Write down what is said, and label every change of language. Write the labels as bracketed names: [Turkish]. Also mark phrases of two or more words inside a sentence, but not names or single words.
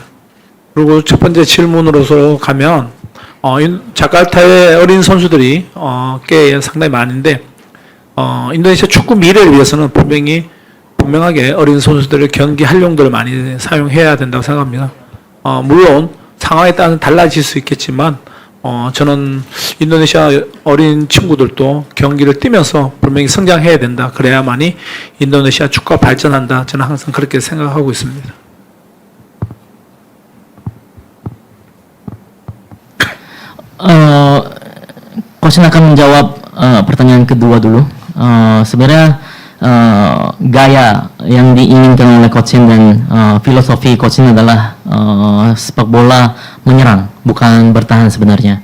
[Korean] 그리고 첫 번째 질문으로서 가면 자카르타의 어린 선수들이 꽤 상당히 많은데 인도네시아 축구 미래를 위해서는 분명하게 어린 선수들의 경기 활용도를 많이 사용해야 된다고 생각합니다. 물론 상황에 따라서 달라질 수 있겠지만 저는 인도네시아 어린 친구들도 경기를 뛰면서 분명히 성장해야 된다. 그래야만이 인도네시아 축구가 발전한다. 저는 항상 그렇게 생각하고 있습니다. [Indonesian] Coach akan menjawab pertanyaan kedua dulu. Sebenarnya gaya yang diinginkan oleh Coach dan filosofi Coach adalah sepak bola menyerang, bukan bertahan sebenarnya.